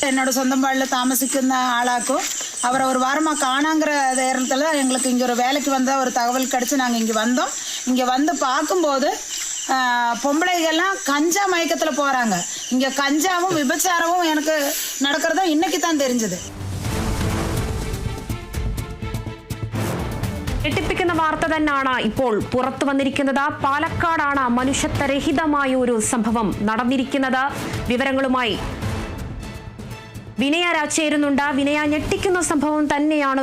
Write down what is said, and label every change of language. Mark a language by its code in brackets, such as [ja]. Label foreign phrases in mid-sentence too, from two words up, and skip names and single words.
[ta] என்னோட சொந்தம் பாடில் தாமசிക്കുന്ന ஆளாக்கும் அவரை ஒரு வாரமாக காணாங்கிற நேரத்தில் எங்களுக்கு இங்கே ஒரு வேலைக்கு வந்த ஒரு தகவல் கிடச்சி நாங்கள் இங்கே வந்தோம். இங்கே வந்து பார்க்கும்போது பொம்பளைகள்லாம் கஞ்சா மயக்கத்தில் போகிறாங்க. இங்கே கஞ்சாவும் விபச்சாரமும் எனக்கு நடக்கிறதும் இன்னைக்கு தான் தெரிஞ்சது. [ml] ഞെട്ടിപ്പിക്കുന്ന വാർത്ത തന്നെയാണ് ഇപ്പോൾ പുറത്തു വന്നിരിക്കുന്നത്. പാലക്കാടാണ് മനുഷ്യത്വരഹിതമായ ഒരു സംഭവം നടന്നിരിക്കുന്നത്. വിവരങ്ങളുമായി വിനയ ചേരുന്നുണ്ട്. വിനയ, ഞെട്ടിക്കുന്ന സംഭവം തന്നെയാണ്.